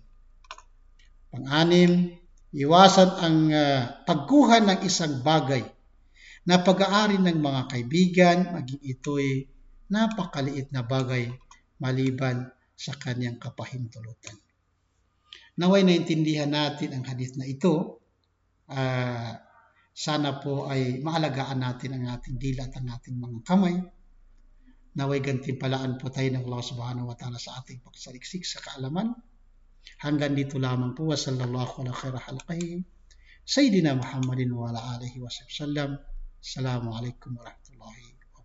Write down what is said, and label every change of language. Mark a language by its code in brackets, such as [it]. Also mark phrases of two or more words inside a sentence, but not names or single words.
[tl] Pang-anim, iwasan ang pagkuha ng isang bagay na pag-aari ng mga kaibigan, maging ito'y napakaliit na bagay maliban sa kanyang kapahintulutan. Naway naintindihan natin ang hadith na ito. Sana po ay maalagaan natin ang ating dila at ang ating mga kamay. Naway gantimpalaan po tayo ng Allah [ar] سبحانه وتعالى [tl] sa ating pagsaliksik sa kaalaman. Hanggang dito lamang po. [ar] وصلى الله على خير خلقه سيدنا محمد وعلى آله وسلم. السلام عليكم ورحمة الله